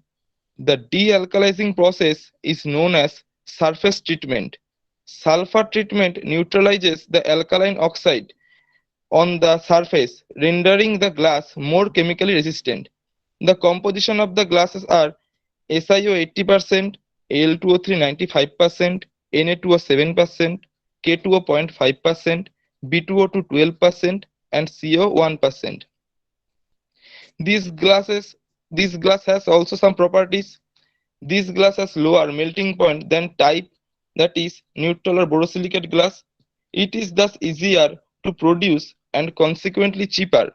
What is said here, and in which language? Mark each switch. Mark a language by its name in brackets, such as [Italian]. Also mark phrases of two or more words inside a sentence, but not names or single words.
[English] The dealkalizing process is known as surface treatment. Sulfur treatment neutralizes the alkaline oxide on the surface, rendering the glass more chemically resistant. The composition of the glasses are SiO 80%, Al2O3 95%, Na2O 7%, K2O 0.5%, B2O2 12%, and CO 1%. These glasses this glass has also some properties. This glass has lower melting point than type, that is neutral or borosilicate glass. It is thus easier to produce and consequently cheaper.